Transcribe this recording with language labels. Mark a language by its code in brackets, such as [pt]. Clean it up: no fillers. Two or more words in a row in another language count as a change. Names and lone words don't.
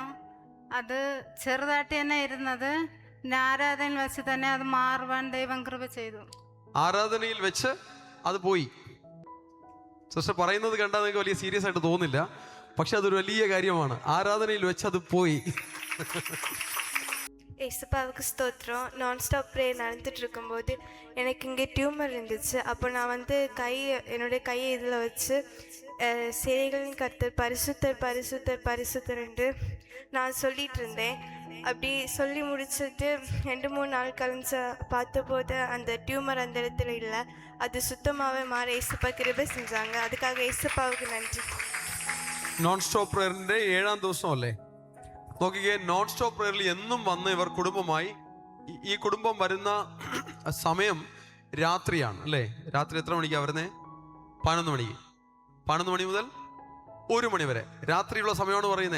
[ml] അത് ചെറുതായിട്ട് തന്നെ ഇരുന്നത്. പിന്നെ ആരാധനയിൽ വെച്ച് തന്നെ അത് മാറുവാൻ ദൈവം കൃപ ചെയ്തു. ആരാധനയിൽ വെച്ച് അത് പോയി. സിസ്റ്റർ പറയുന്നത് കണ്ടാൽ നിങ്ങൾക്ക് വലിയ സീരിയസ് ആയിട്ട് തോന്നില്ല, പക്ഷെ അതൊരു വലിയ കാര്യമാണ്. ആരാധനയിൽ വെച്ച് അത് പോയി. [ta] ஏசப்பாவுக்கு ஸ்தோத்திரம். [en] non stop prayer [ta] நடந்துட்டு இருக்கும்போது எனக்கு இங்கே டியூமர் இருந்துச்சு. அப்போ நான் என்னுடைய கையை இதில் வச்சு சேனைகளின் கர்த்தர் பரிசுத்தர் பரிசுத்தர் பரிசுத்தர் என்று நான் சொல்லிகிட்டு இருந்தேன். அப்படி சொல்லி முடிச்சுட்டு 2-3 நாள் கழிச்சு பார்த்தபோது அந்த டியூமர் அந்த இடத்துல இல்லை. அது சுத்தமாகவே மாற ஏசப்பா கிருபை செஞ்சாங்க. அதுக்காக ஏசப்பாவுக்கு நன்றி. [en] non stop prayerinte [ml] 7-ാം ദിവസം അല്ലേ? നോക്കിക്കേ, [en] non stop prayeril [ml] എന്നും വന്ന് ഇവർ കുടുംബമായി. ഈ കുടുംബം വരുന്ന സമയം രാത്രിയാണ് അല്ലേ? രാത്രി എത്ര മണിക്കാണ് വരുന്നത്? 11 മണിക്ക്. 11 മണി മുതൽ 1 മണി വരെ രാത്രിയുള്ള സമയമാണ് പറയുന്നത്.